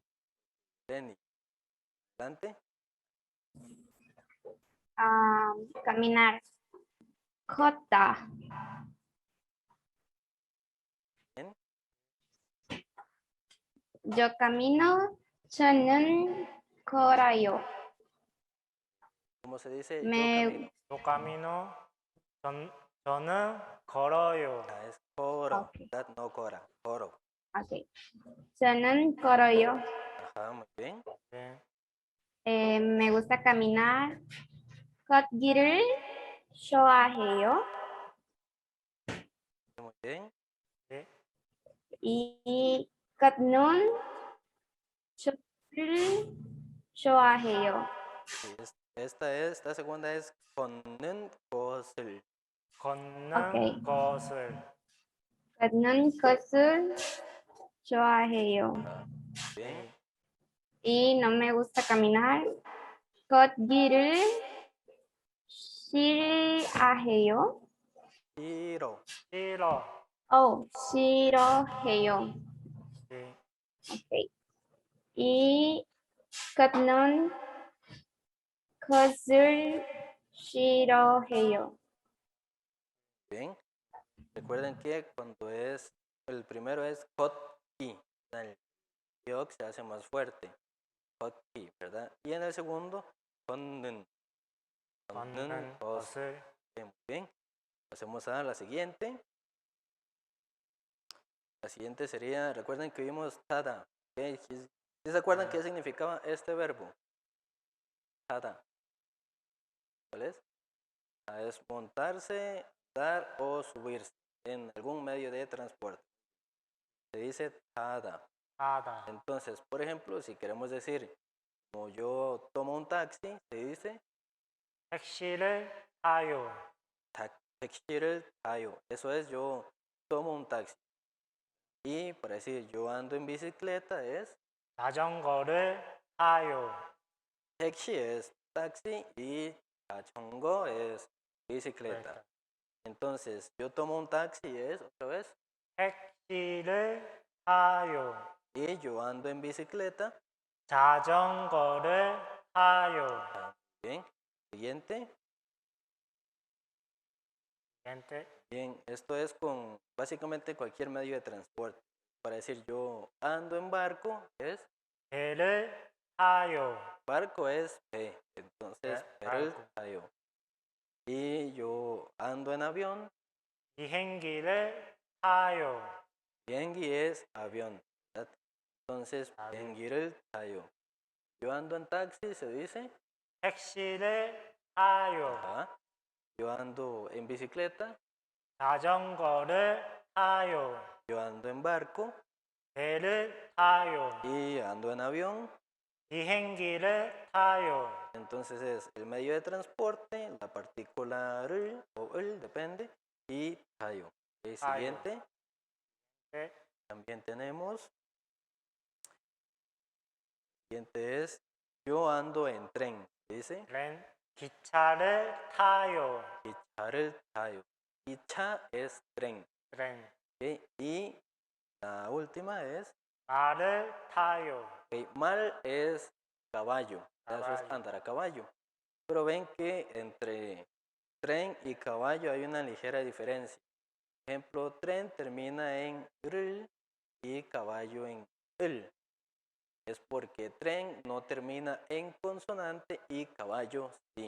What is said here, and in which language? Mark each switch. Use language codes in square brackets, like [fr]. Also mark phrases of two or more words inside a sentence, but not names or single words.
[es] Lenny. Adelante. Caminar. Jota. Bien. Yo camino. [ko] 저는 걸어요. [es] ¿Cómo se dice? Yo Me, camino. Yo camino. [ko] 저는 걸어요. [es] Ah, es coro. Ok. ¿Verdad? No cora. Coro. [ko] ok. 저는 걸어요. [es] Ajá, muy bien. [ko] 네. [es] Me gusta caminar. [ko] 걷기를 좋아해요. [es] Muy bien. [ko] 네. 이 걷는 춤을 좋아해요. [es] Sí, esta segunda es [ko] 걷는 것을. 걷는 오케이. 것을. 걷는 것을 좋아해요. [es] Bien. Y no me gusta caminar. [ko] 걷기를 싫어해요. [es] Tiro. [ko] 싫어. 싫어해요. 네. 오케이. 이 걷는 것을 싫어해요. [es] Bien. Recuerden que cuando es, el primero es 걷기. El yog se hace más fuerte. 걷기, ¿verdad? Y en el segundo, [ko] 걷는. 걷는 것을. 것을. [es] Muy bien. Pasemos a la siguiente. La siguiente sería, recuerden que vimos tada. ¿Okay? ¿Sí se acuerdan qué significaba este verbo? Tada. ¿Cuál es? Es montarse, dar o subirse en algún medio de transporte. Se dice tada. [ko] 하다. [es] Entonces, por ejemplo, si queremos decir, como yo tomo un taxi, se dice [ko] 택시를 타요. 택시를 타요. [es] Eso es, yo tomo un taxi. Y para decir, yo ando en bicicleta es [ko] 자전거를 타요. [es] 택시 es taxi y 자전거 es bicicleta. Entonces, yo tomo un taxi es, otra vez, [ko] 택시를 타요. [es] y yo ando en bicicleta. [ko] 자전거를 타요. [es] Bien. Siguiente. Siguiente. Bien, esto es con básicamente cualquier medio de transporte. Para decir yo ando en barco es, [ko] 배를 타요. [es] barco es 배, entonces 배를 barco. 타요. Y yo ando en avión, [ko] 비행기를 타요. [es] 비행기 es avión, ¿verdad? Entonces Avión. [ko] 비행기를 타요. [es] Yo ando en taxi, se dice, [ko] 택시를 타요. [es] ajá. Yo ando en bicicleta, [ko] 자전거를 타요. [es] yo ando en barco [ko] 배를 타요. [es] y ando en avión. [ko] 비행기를 타요. [es] Entonces es el medio de transporte, la partícula r o el, depende, y tayo. El tayo. siguiente, [ko] 네. [es] también tenemos, siguiente es, yo ando en tren, dice, [ko] 기차를 타요. 기차를 타요. 기차 [es] es tren. [ko] 트렌. [es] ¿Ok? Y la última es, [ko] 말을 타요. [es] ok, mal es caballo, eso es Caballo. andar a caballo. Pero ven que entre tren y caballo hay una ligera diferencia. Por ejemplo, tren termina en r y caballo en l. Es porque tren no termina en consonante y caballo sí.